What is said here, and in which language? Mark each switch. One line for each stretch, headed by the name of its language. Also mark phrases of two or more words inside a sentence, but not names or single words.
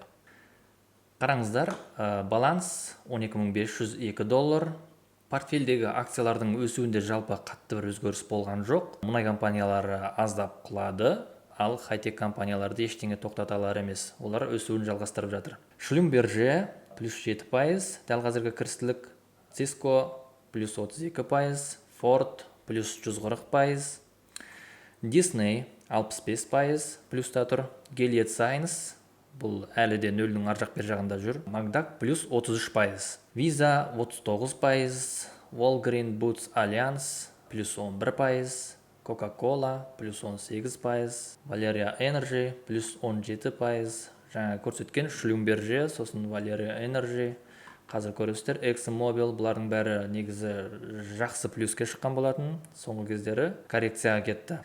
Kazakh: Қараңыздар, баланс $12.502. Портфельдегі акциялардың өсуінде жалпы қатты бір өзгеріс болған жоқ. Мұнай компаниялары аздап құлады, ал хай-тек компанияларды ештеңе тоқтата алар емес. Олар өсуін жалғастырып жатыр. Шлюмберже плюс 7%, дәл қазіргі кірістілік. Cisco плюс 32%, Ford плюс 140%, Disney 65% плюста тұр, Gilead Sciences бұл әлі де нөлдің аржақ бер жағында жүр, McDack плюс 33%, Visa 39%, Walgreen Boots Alliance плюс 11%, Coca-Cola плюс 18%, Valeria Energy плюс 17%, жаңа көрсеткен Schlumberger, сосын Valeria Energy, қазір көресіздер, ExxonMobil, бұлардың бәрі негізі жақсы плюске шыққан болатын, соңғы кездері коррекцияға кетті.